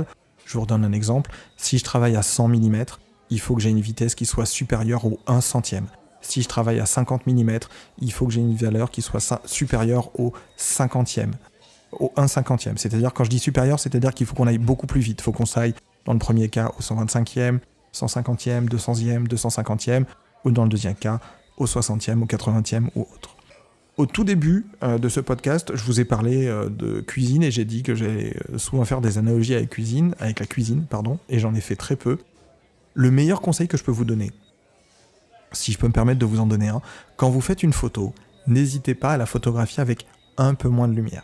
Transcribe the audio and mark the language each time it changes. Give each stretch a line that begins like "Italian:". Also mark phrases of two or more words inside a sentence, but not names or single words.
French: Je vous redonne un exemple. Si je travaille à 100 mm, il faut que j'ai une vitesse qui soit supérieure au 1 centième. Si je travaille à 50 mm, il faut que j'ai une valeur qui soit supérieure au 50e. Au 1 cinquantième. C'est-à-dire, quand je dis supérieur, c'est-à-dire qu'il faut qu'on aille beaucoup plus vite. Il faut qu'on s'aille, dans le premier cas, au 125e, 150e, 200e, 250e, ou dans le deuxième cas, au 60e, au 80e ou autre. Au tout début de ce podcast, je vous ai parlé de cuisine, et j'ai dit que j'allais souvent faire des analogies avec la cuisine, et j'en ai fait très peu. Le meilleur conseil que je peux vous donner, si je peux me permettre de vous en donner un, quand vous faites une photo, n'hésitez pas à la photographier avec un peu moins de lumière.